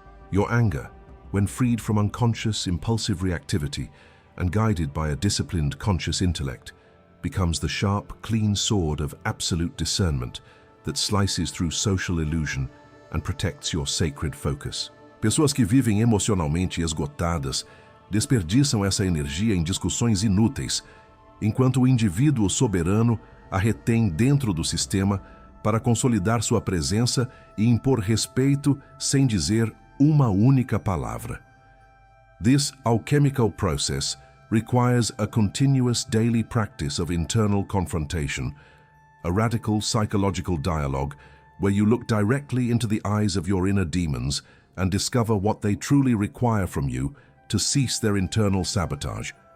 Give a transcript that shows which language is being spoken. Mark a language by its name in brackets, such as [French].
[English] Your anger, when freed from unconscious, impulsive reactivity and guided by a disciplined, conscious intellect, becomes the sharp, clean sword of absolute discernment that slices through social illusion and protects your sacred focus. [Portuguese] Pessoas que vivem emocionalmente esgotadas desperdiçam essa energia em discussões inúteis, enquanto o indivíduo soberano a retém dentro do sistema para consolidar sua presença e impor respeito sem dizer uma única palavra. [English] This alchemical process requires a continuous daily practice of internal confrontation, a radical psychological dialogue where you look directly into the eyes of your inner demons and discover what they truly require from you to cease their internal sabotage.